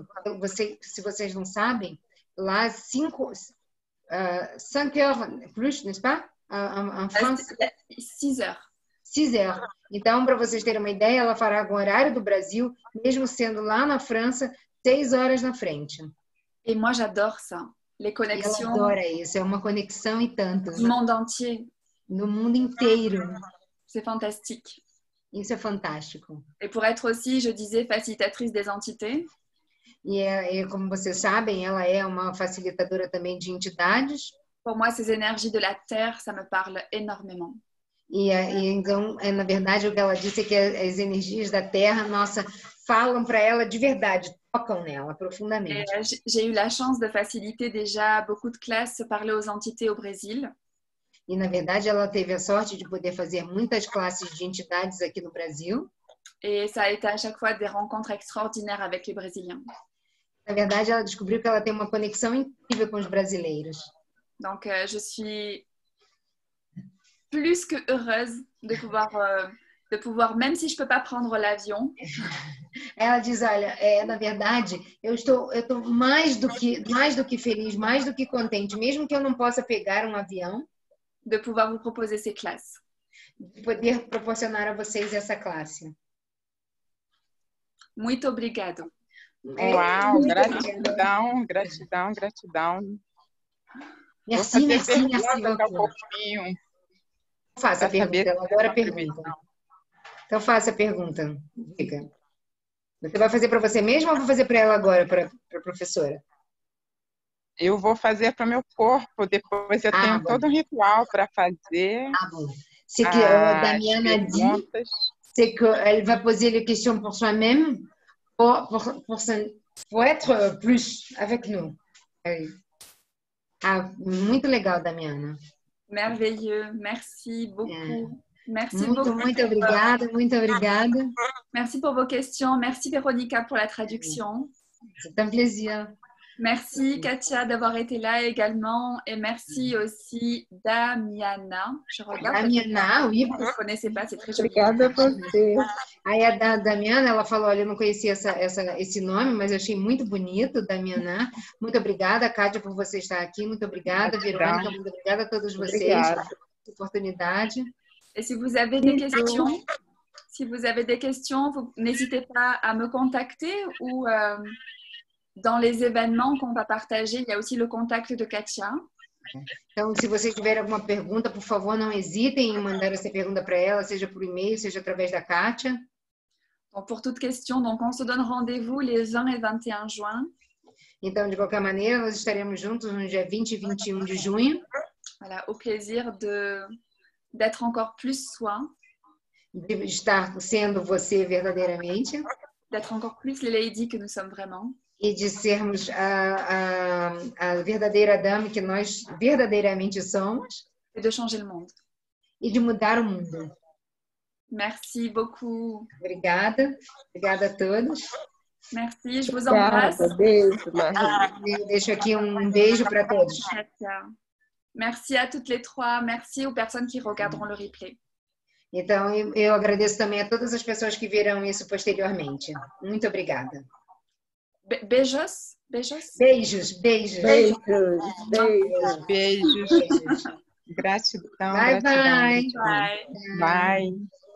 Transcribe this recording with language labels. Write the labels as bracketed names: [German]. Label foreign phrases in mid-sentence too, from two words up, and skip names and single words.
[Portuguese] Se vocês não sabem, lá 5 [French] heures plus, n'est-ce pas? En France, 6 heures. 6 heures. [Portuguese] Então, para vocês terem uma ideia, ela fará com o horário do Brasil, mesmo sendo lá na França, 6 horas na frente. [French] Et moi, j'adore ça. Les [Portuguese] E ela [French] connexions [Portuguese] adora isso, é uma conexão e tanto. [French] du monde entier. [Portuguese] No mundo inteiro. [French] C'est fantastique. [Portuguese] Isso é fantástico. [French] Et pour être aussi, je disais, facilitatrice des entités, [Portuguese] E como vocês sabem, ela é uma facilitadora também de entidades. [French] pour moi, ces énergies de la Terre, ça me parle énormément. [Portuguese] Então, na verdade, o que ela disse é que as energias da Terra, nossa, falam para ela de verdade, tocam nela [French] Et, [Portuguese] profundamente. [French] j'ai eu la chance de faciliter déjà beaucoup de classes, parler aux entités au Brésil. [Portuguese] E, na verdade, ela teve a sorte de poder fazer muitas classes de entidades aqui no Brasil. [French] Et ça a été à chaque fois des rencontres extraordinaires avec les Brésiliens. [Portuguese] Na verdade, ela descobriu que ela tem uma conexão incrível com os brasileiros. [French] Donc, je suis plus que heureuse de pouvoir, même si je ne peux pas prendre l'avion, [Portuguese] Ela diz, olha, na verdade, eu estou mais do que feliz, mais do que contente, mesmo que eu não possa pegar um avião, [French] de pouvoir vous proposer ces classes. [Portuguese] de poder proporcionar a vocês essa classe. Muito obrigado. Uau, muito gratidão, gratidão, gratidão. Vou [French] Merci, [Portuguese] fazer [French] merci, merci [Portuguese] pergunta daqui a [French] beaucoup. [Portuguese] pouquinho. Faça a Pra saber pergunta, ela se adora a tem pergunta. previsão. Então faça a pergunta. Diga. Você vai fazer para você mesma ou vai fazer para ela agora, para a professora? Eu vou fazer para o meu corpo, depois eu tenho bom. todo um ritual para fazer. [French] Ah bon. C'est que [Portuguese] as [French] Damiana dit, [Portuguese] perguntas. [French] c'est qu'elle va poser les questions pour soi-même, pour être plus avec nous. [Portuguese] Ah, muito legal, Damiana. [French] Merveilleux. Merci beaucoup. Merci [Portuguese] Muito, [French] beaucoup. [Portuguese] muito obrigada, muito obrigada. [French] Merci pour vos questions. Merci Véronica pour la traduction. C'est un plaisir. Merci Katia d'avoir été là également. Et merci aussi Damiana. Je regarde. Damiana, oui. Je ne connaissais pas, c'est très joli. [Portuguese] Obrigada a você. Aí a Damiana, ela falou, olha, eu não conhecia esse nome, mas eu achei muito bonito, Damiana. Muito obrigada, Kátia, por você estar aqui. Muito obrigada, Verônica. Muito obrigada a todos vocês Obrigada. pela oportunidade. [French] Et si vous avez des questions, vous n'hésitez pas à me contacter ou dans les événements qu'on va partager, il y a aussi le contact de Katia. [Portuguese] Então, se vocês tiverem alguma pergunta, por favor, não hesitem em mandar essa pergunta para ela, seja por e-mail, seja através da Kátia. [French] Donc, pour toute question, donc on se donne rendez-vous les 20 et 21 juin. [Portuguese] Então, de qualquer maneira, nós estaremos juntos no dia 20 e 21 de junho. [French] Voilà, au plaisir d'être encore plus soi, [Portuguese] De estar sendo você verdadeiramente [French] d'être encore plus les ladies que nous sommes vraiment. [Portuguese] e de sermos a verdadeira dama que nós verdadeiramente somos [French] Et de changer le monde. [Portuguese] e de mudar o mundo. [French] Merci beaucoup. [Portuguese] Obrigada. Obrigada a todos. [French] Merci, je vous embrasse. [Portuguese] Obrigada, beijo, Marie. Eu deixo aqui um beijo para todos. Katia. [French] Merci à toutes les trois. Merci aux personnes qui regarderont le replay. [Portuguese] Então, eu agradeço também a todas as pessoas que verão isso posteriormente. Muito obrigada. Beijos. Beijos. Beijos, beijos. Beijos, beijos. Beijos. Beijos. Gratidão, Bye, gratidão. bye. Bye. Bye.